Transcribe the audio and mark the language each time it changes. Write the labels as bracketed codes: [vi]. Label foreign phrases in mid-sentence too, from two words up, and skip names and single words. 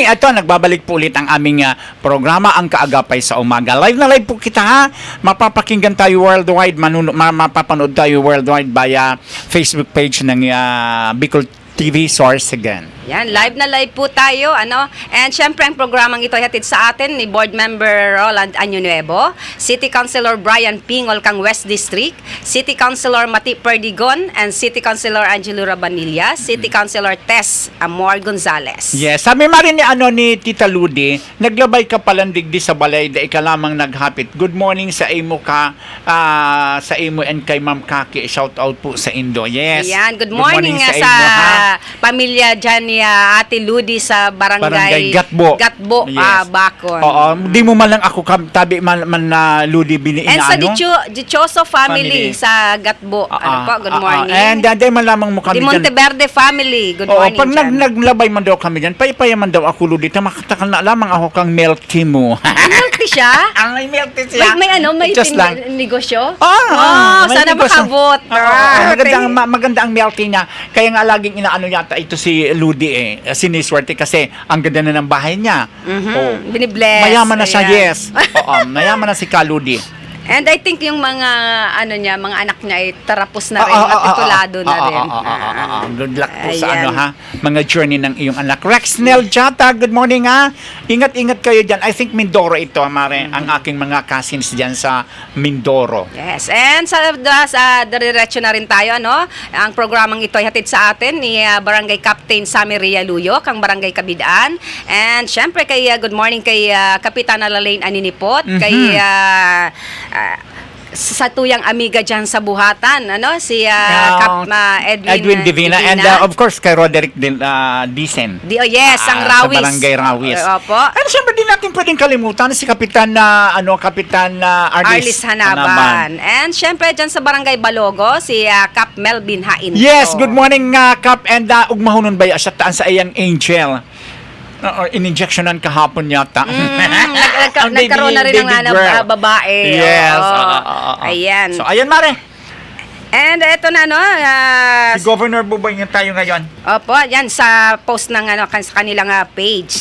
[tl] Ito, nagbabalik po ulit ang aming programa, ang Kaagapay sa Umaga. Live na live po kita, ha? Mapapakinggan tayo worldwide, mapapanood tayo worldwide via Facebook page ng Bicol TV Source again. Yan, live na live po tayo, And syempre, ang programang ito ay hatid sa atin ni Board Member Roland Añonuevo, City Councilor Brian Pingol kang West District, City Councilor Mati Perdigon, and City Councilor Angelo Rabanilla, City Councilor Tess Amor Gonzales. [bik] Yes, sabi ma rin ni Tita Ludi, naglabay ka palang digdi sa balay, da ika lamang naghapit. [en] Good morning [bik] sa imo sa imo and kay Ma'am Kaki. [tl] Shout out po sa Indo. Yes. Ayan, [en] good morning [tl] nga sa pamilya dyan ni Ate Ludi sa barangay Gatbo. Yes. Bacon. [bik] Oo, di mo man lang ako tabi man na Ludi [tl] And sa Dichoso family sa Gatbo. [en] Good morning. [tl] And di man lamang mo kami [en] Di Monteverde family. Good morning. [bik] Pag naglabay man daw kami dyan, paypaya man daw ako Ludi, makatakal na lamang ako kang milky mo. [tl] Milky siya? Ang may milky siya. May Just lang. negosyo? May sana negosyo. [bik] makabot. [tl] Maganda ang milky niya. Kaya nga laging inaano yata ito si Ludi siniswerte kasi ang ganda na ng bahay niya. Oh. Binibless. Mayaman na siya, Ayan. yes. Oo, mayaman na si Kaludi. [en] And I think [tl] yung mga mga anak niya ay tarapos na rin at titulado na rin. [en] Good luck [tl] po sa Ayan. mga journey ng iyong anak. Rexnel Jata, [en] good morning [tl] ha. Ingat-ingat kayo dyan. [en] I think [tl] Mindoro ito, Mare, ang aking mga cousins dyan sa Mindoro. Yes, and sa diretso na rin tayo, no? Ang programang ito ay hatid sa atin ni Barangay Captain Sammy Rialuyo, kang Barangay Kabidaan. And syempre kay [en] good morning [tl] kay Kapitan Lalaine Aninipot, kay sa tuyang amiga dyan sa buhatan, si Edwin Divina. [en] And of course, [tl] kay Roderick Dicen. Yes, ang Rawis. Sa Barangay Rawis. Opo. And siyempre din natin pwedeng kalimutan si Kapitan Arlis Hanaban. And syempre dyan sa Barangay Balogo, si Cap Melvin Hain. [en] Yes, good morning, Kap. [bik] And ugmahunon ba siya taan sa iyang angel? [tl] In-injectionan kahapon yata. Nagkaroon na rin ng babae. Yes. Ayan. So, ayan, Mare. And eto na, Si Governor Buboy nga tayo ngayon. Opo, yan sa post ng sa kanilang page.